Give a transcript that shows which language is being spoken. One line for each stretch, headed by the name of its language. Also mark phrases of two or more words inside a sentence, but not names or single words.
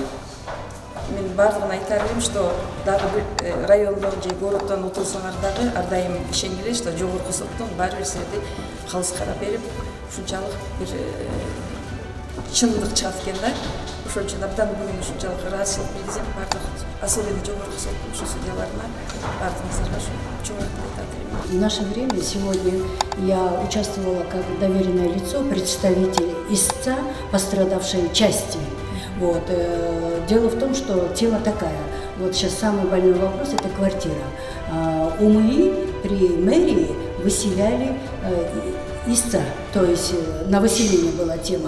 Kyrgyz: Мен бардыгына айта берем, что дагы бир райондон же городдон утулсаңар дагы ар дайым ишенгиле, что жогорку соттон баары бир силерди калыс карап берип, ушунчалык бир чындык чыгат экен да. Ошон үчүн абдан бүгүн ушунчалык ыраазычылык билдирсем, бардык особенно жогорку соттун ушу судьяларына бардыгыңыздарга чоң рахмат айтат элем.
Russian: В наше время сегодня я участвовала как доверенное лицо, представитель истца пострадавшей части. Вот. Дело в том, что тема такая. Вот сейчас самый больной вопрос – это квартира. УМИ при мэрии выселяли истца, то есть на выселение была тема.